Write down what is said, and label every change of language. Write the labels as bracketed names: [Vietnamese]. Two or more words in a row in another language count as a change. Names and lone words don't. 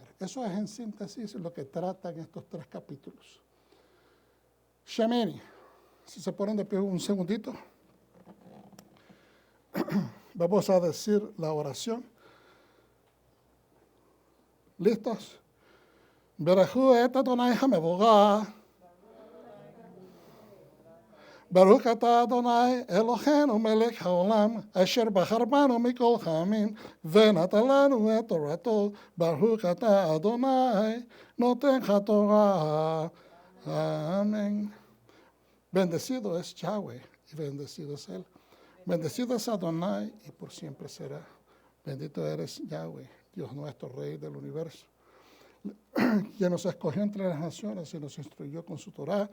[Spanish] Eso es en síntesis lo que tratan estos 3 capítulos. Shemini, si se ponen de pie un segundito, vamos a decir la oración. ¿Listos? [Hebrew] ברכו את אדני המבורך. ברוך אתה אדני אלהינו מלך העולם אשר בחר בנו מכל העמים, ונתן לנו את תורתו. ברוך אתה אדני נותן התורה. [Spanish] Amén. Bendecido es Yahweh y bendecido es Él. Bendecido es Adonai y por siempre será. Bendito eres Yahweh, Dios nuestro, Rey del universo, quien nos escogió entre las naciones y nos instruyó con su Torah.